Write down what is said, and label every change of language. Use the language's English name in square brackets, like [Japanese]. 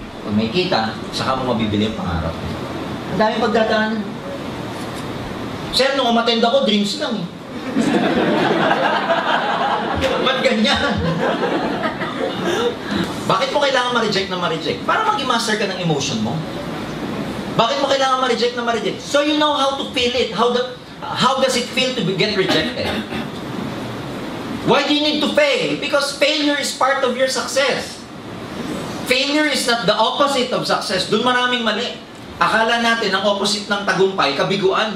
[Filipino] Pag may kita, saka mo mabibili ang pangarap. Ang daming pagdadaanan. Sir, nung umatend ako, dreams lang eh. Ba't ganyan? Bakit mo kailangan ma-reject na ma-reject? Para mag-master ka ng emotion mo. Bakit mo kailangan ma-reject na ma-reject? [English] So you know how to feel it. How does it feel to get rejected? Why do you need to fail? Because failure is part of your success. Failure is not the opposite of success. [Filipino] Doon maraming mali. Akala natin ang opposite ng tagumpay, kabiguan.